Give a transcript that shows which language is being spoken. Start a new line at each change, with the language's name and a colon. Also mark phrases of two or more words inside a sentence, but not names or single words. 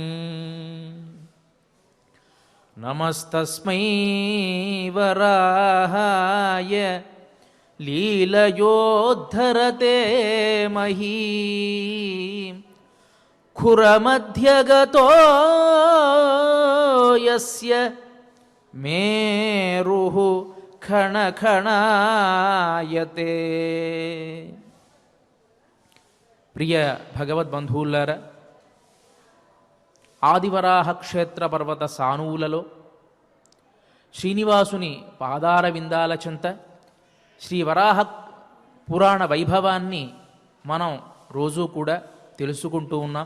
Sanskrit: नमस्तस्मै वराहाय लीलयोद्धरते महीं खुरमध्यगतो यस्य मेरुः खणखणायते।
Telugu: ప్రియ భగవద్బంధువులారా, ఆదివరాహ క్షేత్ర పర్వత సానువులలో శ్రీనివాసుని పాదార విందాల చెంత శ్రీ వరాహ పురాణ వైభవాన్ని మనం రోజూ కూడా తెలుసుకుంటూ ఉన్నాం.